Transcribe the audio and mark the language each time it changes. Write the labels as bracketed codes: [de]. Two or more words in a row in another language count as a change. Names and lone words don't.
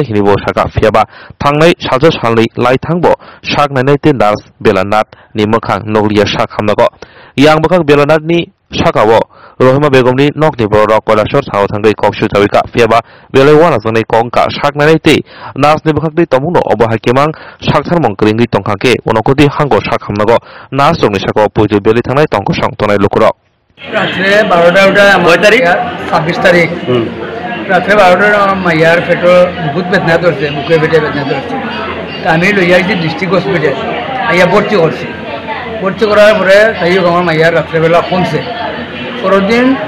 [brx] हिनिबो साका फियाबा थांनाय सालजो सालनै लाइथांबो साखनायनाय ते नार्स बेलानाथ नि मोखां नगलिया साखामनागो यां मोखां बेलानाथनि साकावो रहिमा बेगमनि नकनि बरक कैलासर साव थांगै ककसु जाविका फियाबा बेलाय वालाजोंनै कंका साखनायनाय ते नार्सनि बखागै तमुनो अबहायकेमां साखथारमंक्रिंगै तंखाके अनगति हांगो साखामनागो नार्स जंनि साकाव पुजो बेलि थांनाय तंकसं तनाय लुकुरक [bn] रात्रे 12টা কয় তারিখ 26 তারিখ রাত্রে 12টা মাইয়ার পেটো বহুত বেদনা ধরছে বুকে পেটে বেদনা ধরছে আমি লই আইছি ডিস্ট্রিক্ট হসপিটাল আইয়া ভর্তি করছি ভর্তি করার পরে তাই আমার মাইয়ার রাত্রেবেলা কমছে পরের দিন